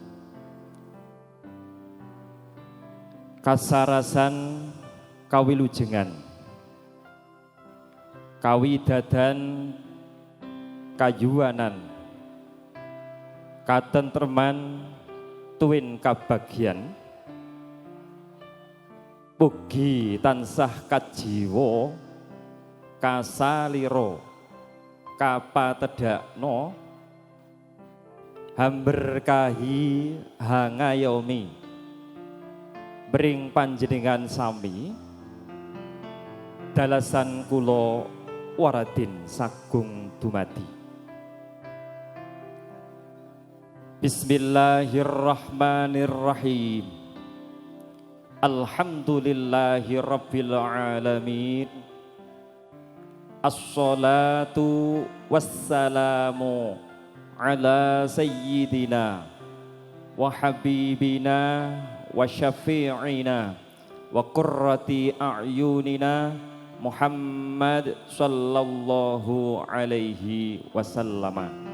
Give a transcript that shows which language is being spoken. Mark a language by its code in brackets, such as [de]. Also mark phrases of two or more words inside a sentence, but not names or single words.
[jv] Kasarasan kawilujengan, kawidadan, kayuanan, katentreman, tuwin kabagyan, mugi tansah kajiwa, kasalira, kapatedhakna, hamberkahi hangayomi bring panjenengan sami dalasan kula waradin sagung dumadi. [ar] Bismillahirrahmanirrahim. الحمد لله رب العالمين. الصلاة والسلام على سيدنا وحبيبنا وشفيعنا وقرة أعيننا محمد صلى الله عليه وسلم.